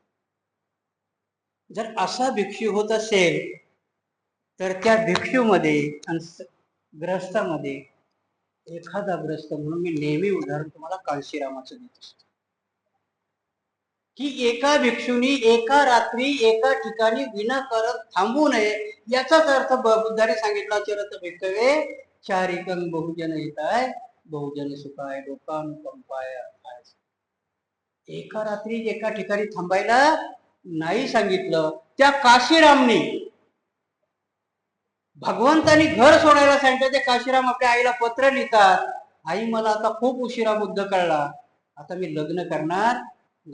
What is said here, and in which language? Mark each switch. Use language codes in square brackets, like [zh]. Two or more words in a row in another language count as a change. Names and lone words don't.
[mr] जर असा भिक्षू होत असेल तर त्या भिक्षूमध्ये आणि ग्रस्तामध्ये एखादा ग्रस्त, म्हणून मी नेहमी उदाहरण तुम्हाला काळशीरामाचं देत असतो की एका भिक्षूनी एका रात्री एका ठिकाणी विनाकारण थांबू नये. याचाच अर्थ बुद्धाने सांगितला, [pi] चरत भिक्खवे चारिकं बहुजन हिताय बहुजन सुखाय लोकानुकंपाय अर्थाय. [mr] एका रात्री एका ठिकाणी थांबायला नाही सांगितलं. त्या काशीरामनी भगवंतानी घर सोडायला सांगितलं. ते काशीराम आपल्या आईला पत्र लिहितात, आई मला आता खूप उशिरा बुद्ध कळला, आता मी लग्न करणार नाही.